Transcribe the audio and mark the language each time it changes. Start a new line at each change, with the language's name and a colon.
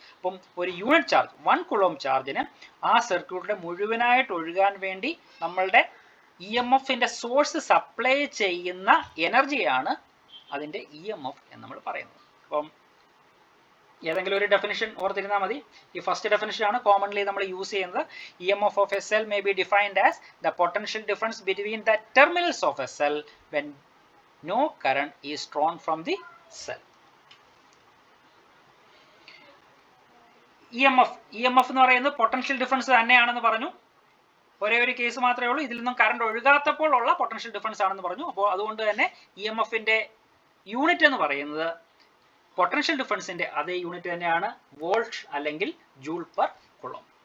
Malayalam: അപ്പം ഒരു unit charge 1 coulomb ചാർജിന് ആ സർക്യൂട്ടിലെ മുഴുവനായിട്ട് ഒഴുകാൻ വേണ്ടി നമ്മളുടെ EMFന്റെ സോഴ്സ് സപ്ലൈ ചെയ്യുന്ന എനർജിയാണ് അതിന്റെ EMF എന്ന് നമ്മൾ പറയുന്നത്. അപ്പം ഏതെങ്കിലും ഒരു ഡെഫിനിഷൻ ഓർത്തിരുന്നാൽ മതി. ഈ ഫസ്റ്റ് ഡെഫിനിഷൻ ആണ് കോമൺലി നമ്മൾ യൂസ് ചെയ്യുന്നത്.
English: EMF of a cell may be defined as the potential difference between the terminals of a cell when no current is drawn from the cell.
Malayalam: EMF എന്ന് പറയുന്നത് potential difference തന്നെയാണെന്ന് പറഞ്ഞു. ഒരേ ഒരു case മാത്രമേ ഉള്ളൂ, ഇതിൽ നിന്നും കറണ്ട് ഒഴുകാത്തപ്പോൾ ഉള്ള പൊട്ടൻഷ്യൽ ഡിഫറൻസ് ആണെന്ന് പറഞ്ഞു. അപ്പോൾ അതുകൊണ്ട് തന്നെ EMFന്റെ യൂണിറ്റ് എന്ന് പറയുന്നത് പൊട്ടൻഷ്യൽ ഡിഫറൻസിന്റെ അതേ യൂണിറ്റ് തന്നെയാണ്, വോൾട്ട് അല്ലെങ്കിൽ ജൂൾ പെർ കുളം.